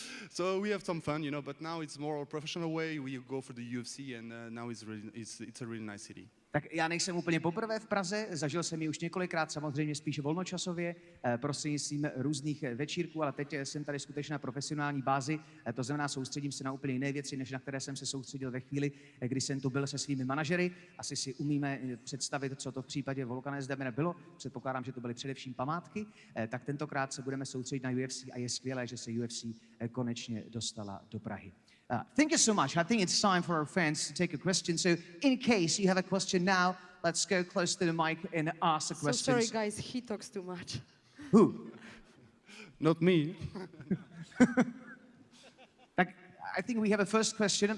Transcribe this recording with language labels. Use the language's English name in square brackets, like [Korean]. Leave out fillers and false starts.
[English] So we have some fun, but now it's more a professional way. We go for the UFC, and now it's a really nice city. [Czech] Tak já nejsem úplně poprvé v Praze, zažil jsem ji už několikrát, samozřejmě spíš volnočasově, prostřednictvím různých večírků, ale teď jsem tady skutečně na profesionální bázi, to znamená soustředím se na úplně jiné věci, než na které jsem se soustředil ve chvíli, kdy jsem tu byl se svými manažery. Asi si umíme představit, co to v případě Volkana Oezdemira bylo, předpokládám, že to byly především památky, tak tentokrát se budeme soustředit na UFC a je skvělé, že se UFC konečně dostala do Prahy. [English] Thank you so much. I think it's time for our fans to take a question. So in case you have a question now, let's go close to the mic and ask the So questions. sorry, guys, he talks too much. Who? Not me. Tak I think we have a first question.